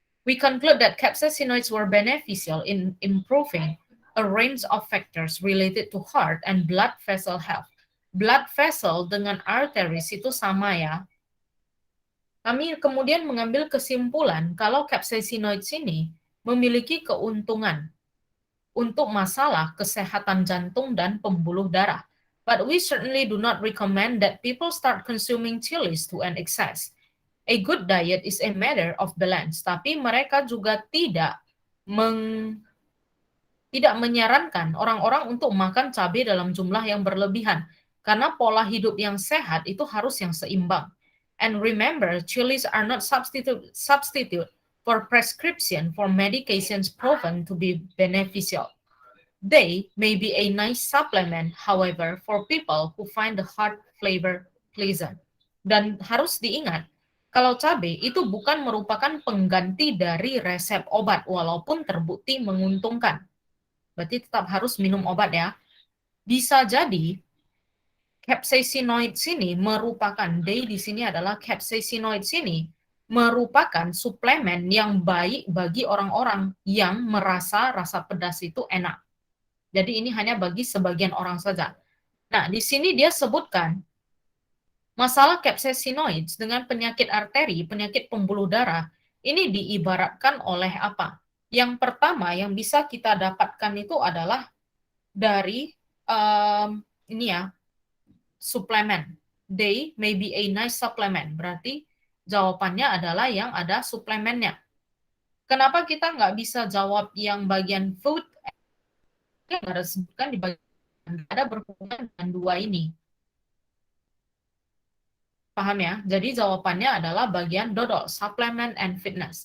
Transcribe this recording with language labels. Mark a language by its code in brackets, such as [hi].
[en] We conclude that capsaicinoids were beneficial in improving a range of factors related to heart and blood vessel health. [id] Blood vessel dengan arteries itu sama ya. Kami kemudian mengambil kesimpulan kalau capsaicinoids ini memiliki keuntungan untuk masalah kesehatan jantung dan pembuluh darah. [en] But we certainly do not recommend that people start consuming chilies to an excess. A good diet is a matter of balance. [id] Tapi mereka juga tidak menyarankan orang-orang untuk makan cabai dalam jumlah yang berlebihan, karena pola hidup yang sehat itu harus yang seimbang. [en] And remember, chilies are not substitute for prescription for medications proven to be beneficial. They may be a nice supplement, however, for people who find the hard flavor pleasant. [id] Dan harus diingat, kalau cabai itu bukan merupakan pengganti dari resep obat, walaupun terbukti menguntungkan. Berarti tetap harus minum obat ya. Bisa jadi capsaicinoid sini merupakan, di sini adalah capsaicinoid sini merupakan suplemen yang baik bagi orang-orang yang merasa rasa pedas itu enak. Jadi ini hanya bagi sebagian orang saja. Nah, di sini dia sebutkan masalah capsaicinoids dengan penyakit arteri, penyakit pembuluh darah, ini diibaratkan oleh apa? Yang pertama yang bisa kita dapatkan itu adalah dari ini ya, suplemen. [en] They may be a nice supplement. [id] Berarti jawabannya adalah yang ada suplemennya. Kenapa kita nggak bisa jawab yang bagian food? Yang ada sebutkan di bagian ada berhubungan dengan dua ini. Paham ya? Jadi jawabannya adalah bagian dodol, [en] supplement and fitness.